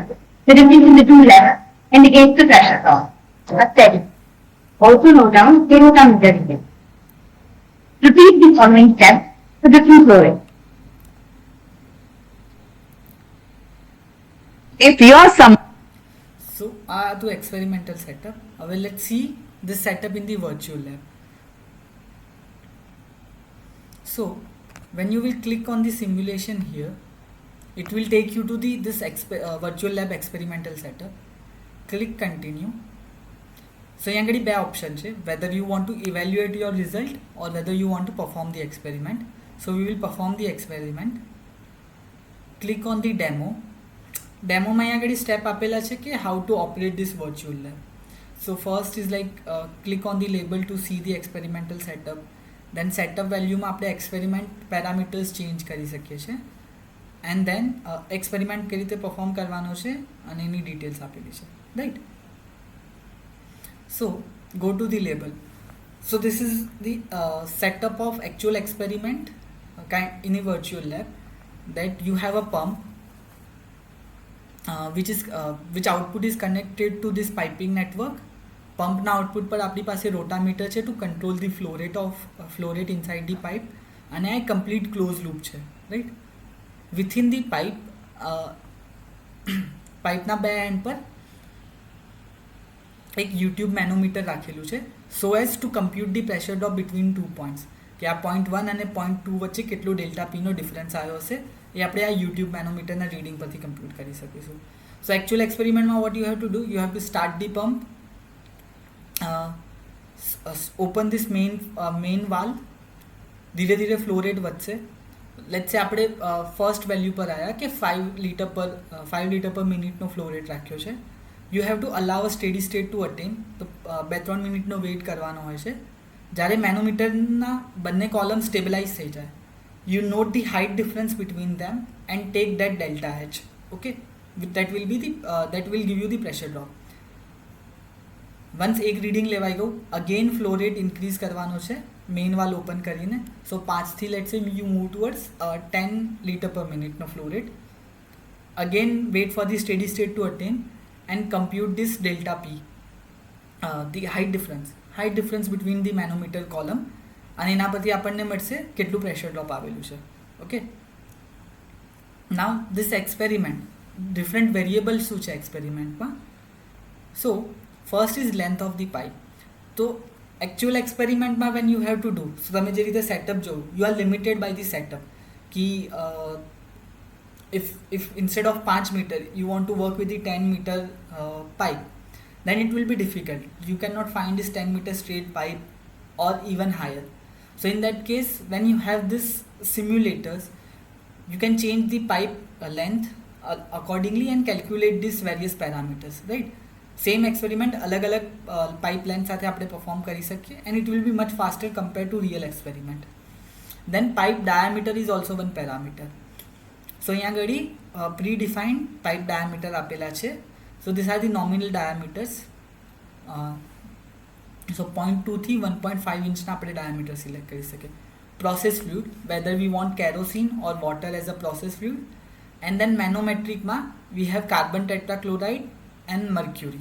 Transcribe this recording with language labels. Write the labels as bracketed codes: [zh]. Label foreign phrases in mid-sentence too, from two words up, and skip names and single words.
[en] The difference in the two levels indicates the pressure loss. Steady. Also note down the rotameter reading. Repeat the following steps for different flow rates. If your sum So [gu] આ હતું [en] experimental setup. હવે let's see this setup in the virtual lab. So when you will click on the simulation here, it will take you to the virtual lab experimental setup. Click continue. So here are two options, whether you want to evaluate your result or whether you want to perform the experiment. So we will perform the experiment. Click on the demo. Demo [gu] માં અહીંયા આગળ સ્ટેપ આપેલા છે કે [en] how to operate this virtual lab. So first is like click on the label to see the experimental setup. Then setup value [gu] માં આપણે [en] experiment parameters change [gu] કરી શકીએ છીએ. [en] And then experiment [gu] કઈ રીતે perform કરવાનો છે અને એની details આપેલી છે, [en] right? So go to the label. So this is the setup of actual experiment in a virtual lab, that you have a pump which output is connected to this piping network. Pump na output [gu] પર આપણી પાસે [en] rotameter છે to control the flow rate inside the pipe, and a complete closed loop છે, right? Within the pipe pipe [gu] ના બે [en] end [gu] પર એક [en] YouTube manometer [gu] રાખેલું છે, [en] so as to compute the pressure drop between 2 points, [gu] કે આ 0.1 અને 0.2 વચ્ચે કેટલો [en] delta P [gu] નો ડિફરન્સ આવ્યો હશે એ આપણે આ [en] YouTube manometer [gu] ના રીડિંગ પરથી કમ્પ્યુટ કરી શકીશું. [en] So actual experiment માં what you have to do, you have to start the pump, open this main valve, [gu] ધીરે ધીરે ફ્લો રેટ વધશે. [en] let's say [gu] આપણે [en] first value [gu] પર આવ્યા કે 5 [en] liter per [gu] મિનિટનો [en] flow rate [gu] રાખ્યો છે. [en] you have to allow a steady state to attain. [gu] તો 2-3 મિનિટનો વેઇટ કરવાનો હોય છે. જ્યારે મેનોમીટરના બંને કોલમ સ્ટેબલાઇઝ થઈ જાય, [en] you note the height difference between them and take that delta H. Okay, that will give you the pressure drop. [gu] Once એક રીડિંગ લેવાઈ ગયું, [en] again flow rate increase [gu] કરવાનો છે [en] main valve open કરીને. સો 5 થી let's say you move towards 10 liter per minute નો flow rate. Again wait for the steady state to attain and compute this delta P, the height difference between the manometer column, [gu] અને એના પરથી આપણને મળશે કેટલું [en] pressure drop [gu] આવેલું છે. [en] okay, now this experiment different variable [gu] શું છે એક્સપેરિમેન્ટમાં. [en] so first is length of the pipe. તો actual experimentમાં when you have to do, so [gu] તમે જે રીતે સેટઅપ જોયું, [en] you are limited by the setup કે if instead of 5 meter you want to work with the 10 meter pipe, then it will be difficult. You cannot find this 10 meter straight pipe or even higher. So in that case, when you have this simulators, you can change the pipe length accordingly and calculate these various parameters, right? Same experiment [gu] અલગ અલગ [en] pipe length [gu] સાથે આપણે perform કરી શકીએ, [en] and it will be much faster compared to real experiment. Then pipe diameter is also one parameter. [gu] So અહીંયા આગળ [en] predefined pipe diameter [gu] આપેલા છે. [en] So these are the nominal diameters. [gu] So 0.2 થી 1.5 ઇંચના આપણે [en] diameter select [gu] કરી શકીએ. [en] process fluid, whether we want kerosene or water as a process fluid. and then manometricમાં we have carbon tetrachloride and mercury.